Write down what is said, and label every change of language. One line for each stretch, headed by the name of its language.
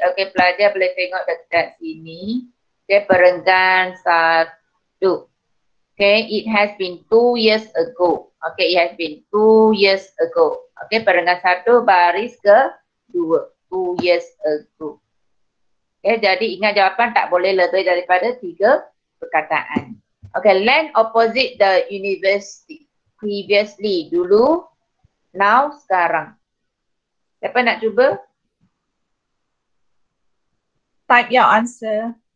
Malay: Okay, pelajar boleh tengok dekat sini. Okay, perenggan 1.
English: Okay, it has been 2 years ago. Okay, it has been 2 years ago.
Malay: Okay, perenggan 1 baris ke 2.
English: 2 years ago.
Malay: Okay, jadi ingat jawapan tak boleh lebih daripada 3 perkataan.
English: Okay, land opposite the university.
Malay: Previously, dulu. Now, sekarang. Siapa nak cuba?
English: Type your answer.